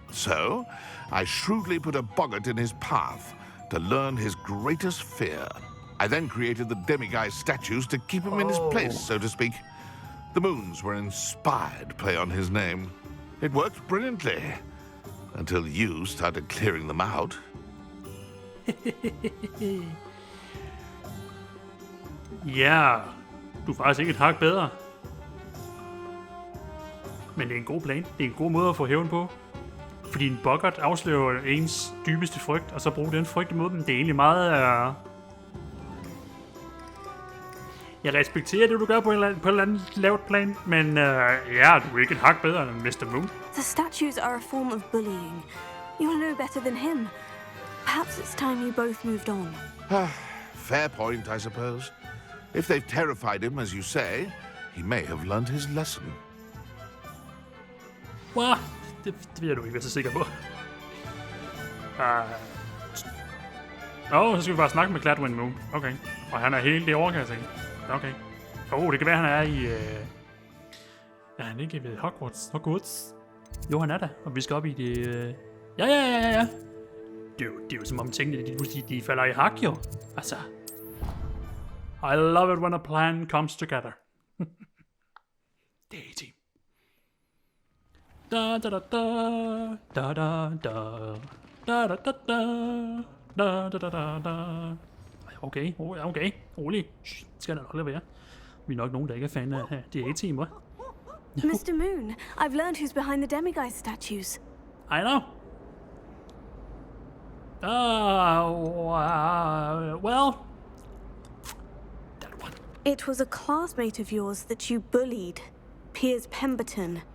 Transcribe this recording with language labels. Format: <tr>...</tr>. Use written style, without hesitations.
<en>So, I shrewdly put a boggart in his path to learn his greatest fear. I then created the demiguise statues to keep him in his place, so to speak. The moons were an inspired play on his name. It worked brilliantly. Until you started clearing them out.</en> <da>Ja, du er faktisk ikke et hak bedre. Men det er en god plan. Det er en god måde at få hævn på. Fordi en boggart afslører ens dybeste frygt, og så bruge den frygt imod dem. Det er egentlig meget... Jeg respekterer det, du gør på et eller andet lavt plan, men ja, du er ikke et hak bedre end Mr.</da> <en>Moon. The statues are a form of bullying. You'll know better than him. Perhaps it's time you both moved on. Fair point, I suppose. If they've terrified him, as you say, he may have learned his lesson.</en> <da>Wow, det vil jeg nu ikke være så sikker på. Så skal vi bare snakke med Gladwin Moon. Okay. Og han er helt derovre, kan jeg sige. Okay. Det kan være, han er i... Ja, han er ikke ved Hogwarts. Jo, han er der. Og vi skal op i det... Ja. Det er jo som om tingene, de falder i hak, jo. Altså...</da> <en>I love it when a plan comes together.</en> <da>Det er A-team. Da da da da da da da da da da da da. Okay. Rolig. Skal der nok lade være. Vi er nok nogen, der ikke er fan af det A-team, hva'?</da> <en>Mr. Moon, I've learned who's behind the demiguise statues. I know. Well... That one. It was a classmate of yours that you bullied, Piers Pemberton.</en>